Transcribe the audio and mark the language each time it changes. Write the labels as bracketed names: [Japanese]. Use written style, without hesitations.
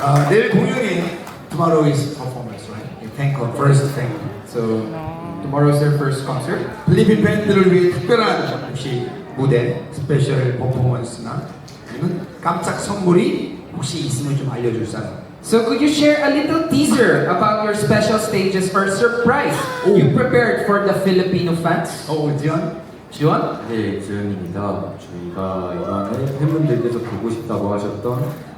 [Korean] 내일 공연이 [English] tomorrow is performance, right? first thank you. So tomorrow is their first concert. [Korean] 필리핀 팬들을 위해 특별한 혹시 무대, 스페셜 퍼포먼스나 아니면 깜짝 선물이 혹시 있으면 좀 알려줄 사람. [English] So could you share a little teaser about your special stages or surprise you prepared for the Filipino fans? [Korean] 지원? 지원? 네, 지현입니다. 저희가 이번에 팬분들께서 보고 싶다고 하셨던